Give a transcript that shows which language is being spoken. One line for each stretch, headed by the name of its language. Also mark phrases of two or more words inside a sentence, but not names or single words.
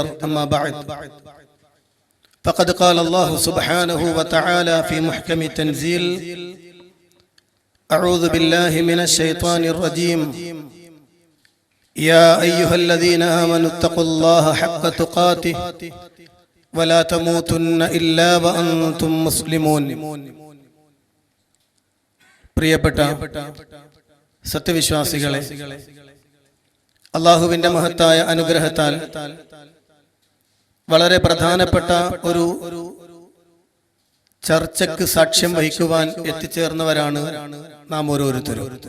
Arabic: أما بعد، فقد قال الله سبحانه وتعالى في محكم تنزيل: أعوذ بالله من الشيطان الرجيم. يا أيها الذين آمنوا اتقوا الله حق تقاته ولا تموتن إلا وأنتم مسلمون.
Malayalam: പ്രിയപ്പെട്ട സത്യവിശ്വാസികളെ, അള്ളാഹുവിന്റെ മഹത്തായ അനുഗ്രഹത്താൽ വളരെ പ്രധാനപ്പെട്ട ഒരു ചർച്ചയ്ക്ക് സാക്ഷ്യം വഹിക്കുവാൻ എത്തിച്ചേർന്നവരാണ് നാം ഓരോരുത്തരും.